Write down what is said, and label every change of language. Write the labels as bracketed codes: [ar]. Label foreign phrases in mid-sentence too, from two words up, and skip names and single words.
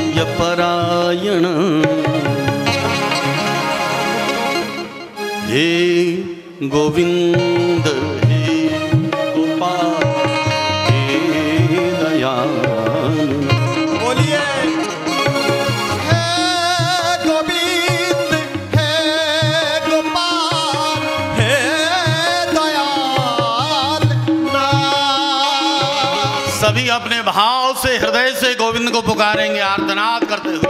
[hi] परायण हे गोविंद हे गोपाल हे दयाल। बोलिए हे गोविंद हे गोपाल हे दयाल नाथ। सभी अपने भाव से हृदय से गोविंद को पुकारेंगे आर्तनाद करते हुए।